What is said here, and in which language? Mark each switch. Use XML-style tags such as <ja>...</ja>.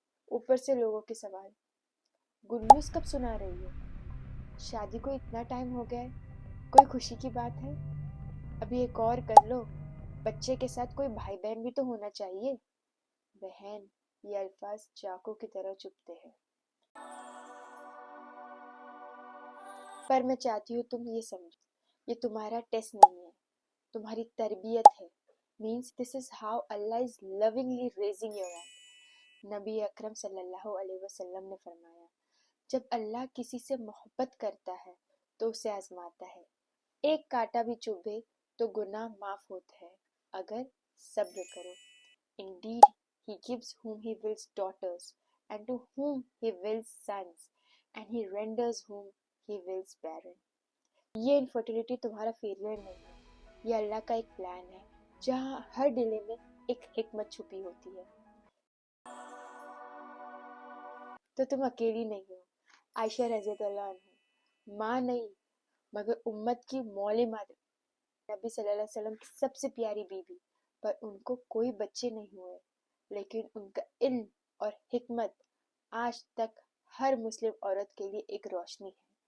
<ur>اوپر سے لوگوں کے سوال، گڈ نیوز کب سنا رہی ہو؟ شادی کو اتنا ٹائم ہو گیا ہے، کوئی خوشی کی بات ہے؟ ابھی ایک اور کر لو، بچے کے ساتھ کوئی بھائی بہن بھی تو ہونا چاہیے. بہن، یہ الفاظ چاقو کی طرح چبھتے ہیں. پر میں چاہتی ہوں تم یہ سمجھو، یہ تمہارا ٹیسٹ نہیں ہے، تمہاری تربیت ہے.</ur> <en>means this is how Allah is lovingly raising your hand.</en> <ur>نبی اکرم صلی اللہ علیہ وسلم نے فرمایا، جب اللہ کسی سے محبت کرتا ہے تو اسے آزماتا ہے. ایک کانٹا بھی چبھے تو گناہ معاف ہوتا ہے اگر صبر کرو.</ur> <en>Indeed, he gives whom he wills daughters, and to whom he wills sons, and he renders whom he wills barren.</en> <ur>یہ انفرٹیلیٹی تمہارا فیلئر نہیں ہے، یہ اللہ کا ایک پلان ہے جہاں ہر ڈیلے میں ایک حکمت چھپی ہوتی ہے. تو تم اکیلی نہیں ہو. عائشہ رضی اللہ عنہ ماں نہیں مگر امت کی مولی مادر، نبی صلی اللہ علیہ وسلم کی سب سے پیاری بیوی، پر ان کو کوئی بچے نہیں ہوئے، لیکن ان کا علم اور حکمت آج تک ہر مسلم عورت کے لیے ایک روشنی ہے.</ur>